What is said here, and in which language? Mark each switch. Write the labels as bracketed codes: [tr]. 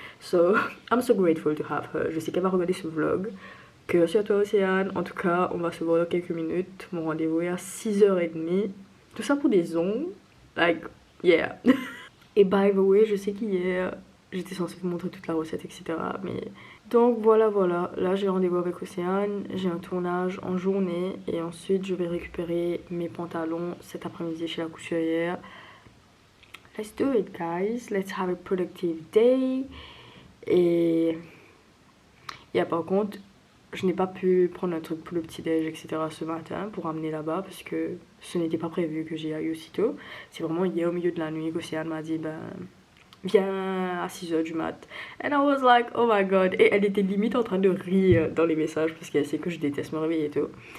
[en] So, I'm so grateful to have her. [fr] Je sais qu'elle va regarder ce vlog. Que sur toi Océane, en tout cas, on va se voir dans quelques minutes. Mon rendez-vous est à 6h30. Tout ça pour des ongles. [en] Like, yeah. [fr] Et by the way, je sais qu'hier, j'étais censée vous montrer toute la recette, etc. Mais donc voilà, là j'ai rendez-vous avec Océane, j'ai un tournage en journée et ensuite je vais récupérer mes pantalons cet après-midi chez la couturière. [en] Let's do it guys, let's have a productive day. [fr] Et par contre, je n'ai pas pu prendre un truc pour le petit-déj, etc. ce matin pour ramener là-bas parce que ce n'était pas prévu que j'y aille aussitôt. C'est vraiment hier au milieu de la nuit qu'Océane m'a dit viens à 6h du mat. [en] And I was like, oh my god. [fr] Et elle était limite en train de rire dans les messages parce qu'elle sait que je déteste me réveiller tôt.